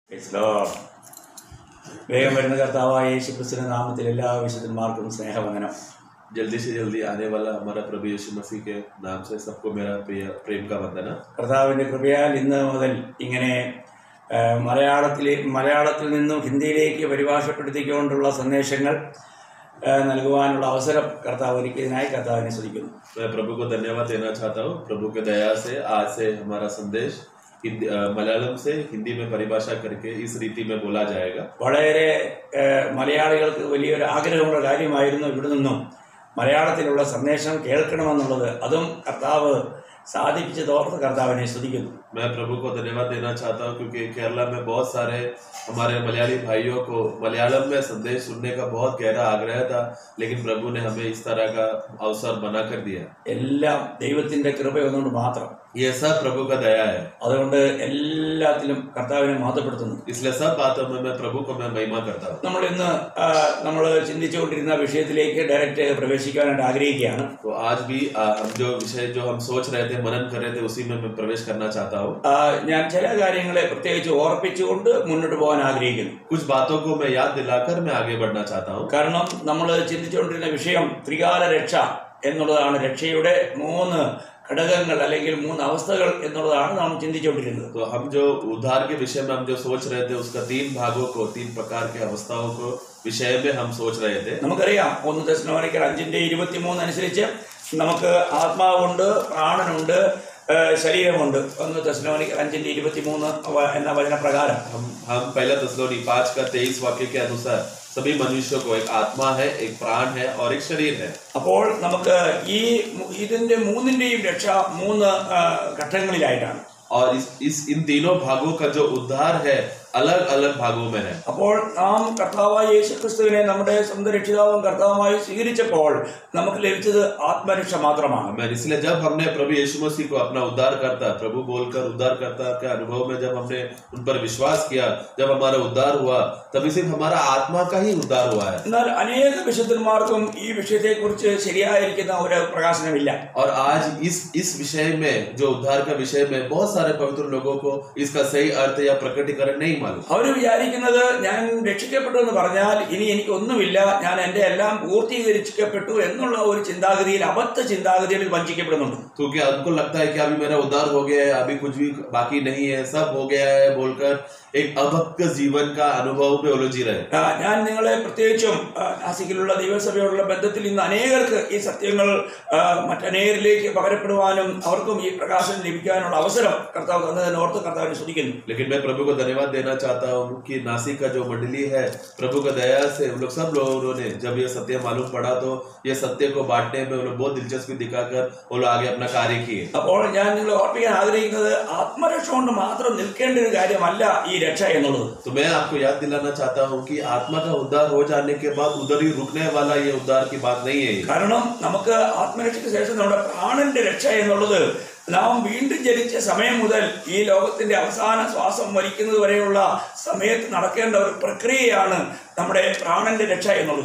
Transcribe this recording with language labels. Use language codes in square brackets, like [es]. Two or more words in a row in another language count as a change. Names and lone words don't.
[ml] വേഗം വരുന്ന കർത്താവായ യേശുക്രിസ്തുവിന്റെ നാമത്തിൽ എല്ലാ വിശുദ്ധന്മാർക്കും സ്നേഹവന്ദനം. [hi] जल्दी से जल्दी आने वाला हमारा प्रभु यीशु मसीह के नाम से सबको मेरा प्रेम का वंदना। [ml] കർത്താവിന്റെ കൃപയാൽ ഇന്ന് മുതൽ ഇങ്ങനെ മലയാളത്തിൽ നിന്നും ഹിന്ദിയിലേക്ക് പരിഭാഷപ്പെടുത്തിക്കൊണ്ടുള്ള സന്ദേശങ്ങൾ നൽകുവാനുള്ള അവസരം കർത്താവ് ഒരുക്കിയതിനായി കർത്താവിനെ സ്തുതിക്കുന്നു. [hi] मैं प्रभु को धन्यवाद देना चाहता हूँ। प्रभु के दया से आज से हमारा संदेश मलयालम से हिंदी में परिभाषा करके इस रीति में बोला जाएगा। [ml] വളരെ മലയാളികൾക്ക് വലിയൊരു ആഗ്രഹമുള്ള കാര്യമായിരുന്നു ഇവിടെ നിന്നും മലയാളത്തിലുള്ള സന്ദേശം കേൾക്കണമെന്നുള്ളത്. അതും കർത്താവ് സാധിപ്പിച്ച് തോർത്ത് കർത്താവിനെ സ്തുതിക്കുന്നു. [hi] मैं प्रभु को धन्यवाद देना चाहता हूँ क्योंकि केरला में बहुत सारे हमारे मलयाली भाइयों को मलयालम में संदेश सुनने का बहुत गहरा आग्रह था, लेकिन प्रभु ने हमें इस तरह का अवसर बना कर दिया। [ml] എല്ലാം ദൈവത്തിന്റെ കൃപയൊന്നുകൊണ്ട് മാത്രം. [hi] ये सब प्रभु का दया है, [ml] അതുകൊണ്ട് എല്ലാത്തിലും കർത്താവിനെ മഹത്വപ്പെടുത്തുന്നു. [hi] इसलिए सब बातों में मैं प्रभु को मैं महिमा करता हूँ। [ml] നമ്മൾ ഇന്ന് ചിന്തിച്ചുകൊണ്ടിരുന്ന വിഷയത്തിലേക്ക് ഡയറക്റ്റ് പ്രവേശിക്കാനായിട്ട് ആഗ്രഹിക്കുകയാണ്. [hi] तो आज भी हम जो विषय जो हम सोच रहे थे, मनन कर रहे थे, उसी में मैं प्रवेश करना चाहता हूँ। [ml] ഞാൻ ചില കാര്യങ്ങളെ പ്രത്യേകിച്ച് ഓർപ്പിച്ചുകൊണ്ട് മുന്നോട്ട് പോകാൻ ആഗ്രഹിക്കുന്നു. [hi] कुछ बातों को मैं याद दिलाकर मैं आगे बढ़ना चाहता हूँ। [ml] കാരണം നമ്മൾ ചിന്തിച്ചുകൊണ്ടിരുന്ന വിഷയം ത്രികാല രക്ഷ എന്നുള്ളതാണ്. രക്ഷയുടെ 3 ഘടകങ്ങൾ അല്ലെങ്കിൽ 3 അവസ്ഥകൾ എന്നുള്ളതാണ് നാം ചിന്തിച്ചുകൊണ്ടിരുന്നത്. [hi] तो हम जो उद्धार के विषय में हम जो सोच रहे थे, उसका 3 भागों को 3 प्रकार के अवस्थाओं को विषय में हम सोच रहे थे। [ml] നമുക്കറിയാം 1 തെസ്സലോനിക്കർ 5:23 അനുസരിച്ച് നമുക്ക് ആത്മാവുണ്ട്, പ്രാണനുണ്ട്, ശരീരമുണ്ട്. 1 തെസ്സലോനിക്കർ 5:23 എന്ന വചനപ്രകാരം [hi] हम पहला തെസ്സലോനിക്കർ 5:23 वाक्य के अनुसार सभी मनुष्यों को एक आत्मा है, एक प्राण है और एक शरीर है। [ml] അപ്പോൾ നമുക്ക് ഇതിന്റെ 3ന്റെയും രക്ഷ 3 ഘട്ടങ്ങളിലായിട്ടാണ്. [hi] और इन तीनों भागों का जो उद्धार है अलग अलग भागों में है। [ml] അപ്പോൾ നാം കർത്താവായ യേശുക്രിസ്തുവിനെ നമ്മുടെ സ്വന്തം രക്ഷിതാവും കർത്താവുമായി സ്വീകരിച്ചപ്പോൾ നമുക്ക് ലഭിച്ചത് ആത്മരക്ഷ മാത്രമാണ്. [hi] इसलिए जब हमने प्रभु यीशु मसीह को अपना उद्धारकर्ता प्रभु बोलकर उद्धारकर्ता के अनुभव में जब हमने उन पर विश्वास किया, जब हमारा उद्धार हुआ, तभी सिर्फ हमारा आत्मा का ही उद्धार हुआ है। [ml] എന്നാൽ അനേക വിശുദ്ധന്മാർക്കും ഈ വിഷയത്തെക്കുറിച്ച് ശരിയായിരിക്കുന്ന ഒരു പ്രകാശനമില്ല. [hi] और आज इस विषय में जो उद्धार का विषय में बहुत सारे पवित्र लोगों को इसका सही अर्थ या प्रकटीकरण नहीं। [ml] അവര് വിചാരിക്കുന്നത് ഞാൻ രക്ഷിക്കപ്പെട്ടു എന്ന് പറഞ്ഞാൽ ഇനി എനിക്ക് ഒന്നുമില്ല, ഞാൻ എന്റെ എല്ലാം പൂർത്തീകരിക്കപ്പെട്ടു എന്നുള്ള ഒരു ചിന്താഗതിയിൽ, അബദ്ധ ചിന്താഗതിയിൽ വഞ്ചിക്കപ്പെടുന്നുണ്ട്. [hi] क्योंकि उनको लगता है कि अभी मेरा उद्धार हो गया है, अभी कुछ भी बाकी नहीं है, सब हो गया है बोलकर एक अभक्त जीवन का अनुभव में उलझी रहे। [ml] ഞാൻ നിങ്ങളെ പ്രത്യേകിച്ചും നാസിക്കിലുള്ള ദൈവസഭയോടുള്ള ബന്ധത്തിൽ ഇന്ന് അനേകർക്ക് ഈ സത്യങ്ങൾ മറ്റനേകരിലേക്ക് പകരപ്പെടുവാനും അവർക്കും ഈ പ്രകാശനം ലഭിക്കാനുള്ള അവസരം കർത്താവ് തന്നതിനെ ഓർത്ത് കർത്താവിനെ സ്തുതിക്കുന്നു. [hi] लेकिन मैं प्रभु को धन्यवाद देना चाहता हूँ कि नासिक का जो मंडली है, प्रभु का दया से उन लोग सब लोगों ने जब ये सत्य मालूम पड़ा तो ये सत्य को बांटने में वो लोग बहुत दिलचस्पी दिखाकर वो लोग आगे अपना कार्य किए। [ml] അപ്പോൾ ഞാൻ നിങ്ങളെ ഓർപ്പിക്കാൻ ആഗ്രഹിക്കുന്നത് ആത്മരക്ഷ കൊണ്ട് മാത്രം നിൽക്കേണ്ട ഒരു കാര്യമല്ല ഈ രക്ഷ എന്നുള്ളത്. [hi] तो मैं आपको याद दिलाना चाहता हूँ कि आत्मा का उद्धार हो जाने के बाद उधर ही रुकने वाला ये उद्धार की बात नहीं है। [ml] കാരണം നമുക്ക് ആത്മരക്ഷയ്ക്ക് ശേഷം നമ്മുടെ പ്രാണന്റെ രക്ഷ എന്നുള്ളത് നാം വീണ്ടും ജനിച്ച സമയം മുതൽ ഈ ലോകത്തിന്റെ അവസാന ശ്വാസം വലിക്കുന്നത് വരെയുള്ള സമയത്ത് നടക്കേണ്ട ഒരു പ്രക്രിയയാണ് നമ്മുടെ പ്രാണന്റെ രക്ഷ എന്നുള്ളത്.